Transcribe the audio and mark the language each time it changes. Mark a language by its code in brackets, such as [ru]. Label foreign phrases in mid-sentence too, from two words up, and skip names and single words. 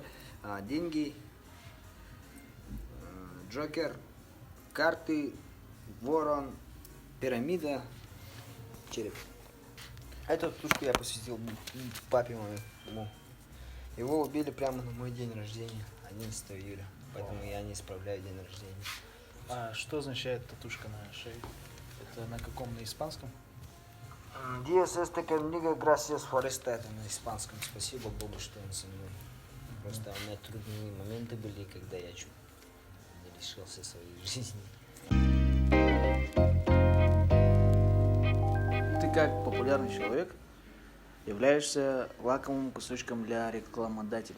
[ru] Деньги, Джокер, карты, ворон, пирамида, череп. Эту тушку я посвятил папе моему. Его убили прямо на мой день рождения, 11 июля. Поэтому я не справляю день рождения. А что означает татушка на шее? Это на каком? На испанском? [es] Dios este conmigo, gracias por esto. [ru] Это на испанском. Спасибо Богу, что он со мной. Просто у меня трудные моменты были, когда я чуть не лишился своей жизни. Ты как популярный человек являешься лакомым кусочком для рекламодателей.